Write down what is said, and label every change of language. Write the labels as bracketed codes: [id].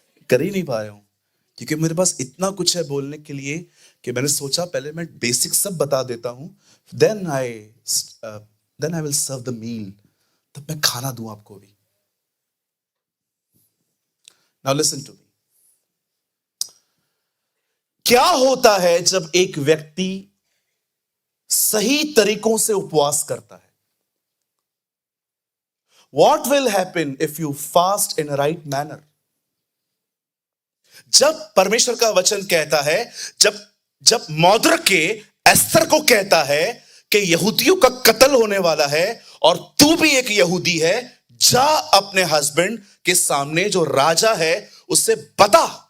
[hi] कर ही नहीं पा रहा हूं, क्योंकि मेरे पास इतना कुछ है बोलने के लिए कि मैंने सोचा पहले मैं बेसिक सब बता देता हूं, [en] then I will serve the meal, [hi] तब मैं खाना दूं आपको भी। [en] Now listen to me. [hi] क्या होता है जब एक व्यक्ति सही तरीकों से उपवास करता है? [en] What will happen if you fast in a right manner? [hi] जब परमेश्वर का वचन कहता है, जब जब मौद्रिके एस्तर को कहता है कि यहूदियों का कत्ल होने वाला है और तू भी एक यहूदी है, जा अपने हस्बैंड के सामने जो राजा है उससे बता।